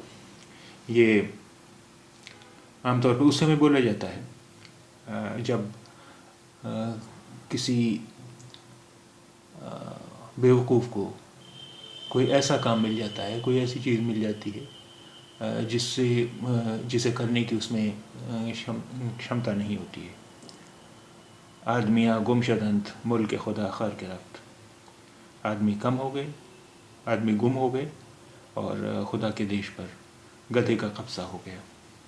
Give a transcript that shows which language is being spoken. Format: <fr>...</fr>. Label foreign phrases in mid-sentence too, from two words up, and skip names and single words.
<hi>यह आम तौर पे इस समय बोला जाता है जब किसी बेवकूफ़ को कोई ऐसा काम मिल जाता है, कोई ऐसी चीज़ मिल जाती है जिसे करने की उस में क्षमता नहीं होती है.</hi> <fa>آدمیاں گم شدند ملک خدا خر گرفت۔</fa> <hi>आदमी कम हो गए, आदमी गुम हो गए और ख़ुदा के देश पर गधे का क़ब्ज़ा हो गया.</hi>